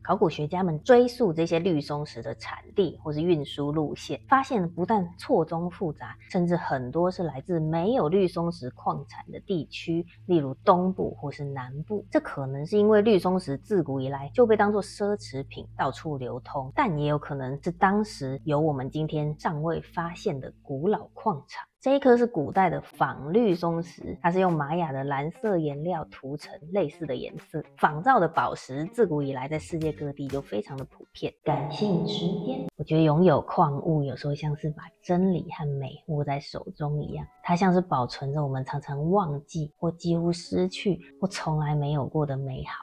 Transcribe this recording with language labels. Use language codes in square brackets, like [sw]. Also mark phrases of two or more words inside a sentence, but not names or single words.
[zh] 考古學家們追溯這些綠松石的產地或是運輸路線，發現不但錯綜複雜，甚至很多是來自沒有綠松石礦產的地區，例如東部或是南部。這可能是因為綠松石自古以來就被當作奢侈品到處流通，但也有可能是當時有我們今天尚未發現的古老礦場。這一顆是古代的仿綠松石，它是用瑪雅的藍色顏料塗成類似的顏色。仿造的寶石自古以来在世界各地就非常的普遍。感性之間，我覺得擁有礦物有時候像是把真理和美握在手中一樣，它像是保存着我們常常忘記或幾乎失去或從來沒有過的美好。